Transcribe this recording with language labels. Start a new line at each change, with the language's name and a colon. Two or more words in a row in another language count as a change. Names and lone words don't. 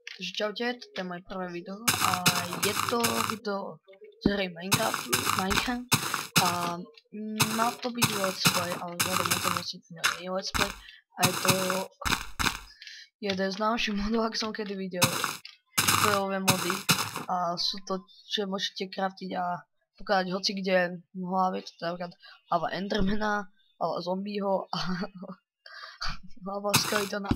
Slovak: Takže čaute, toto je moje prvé video a je to video z hry Minecraft a má to byť
English: let's play,
Slovak: ale vzhľadom na to nie je
English: let's play
Slovak: a je to jeden z najlepších modov, ak som kedy videl, bojové mody a sú to, čo môžete craftiť a pokladať hoci kde v hlave, to je napríklad hlava Endermana, hlava zombieho a hlava skeletona.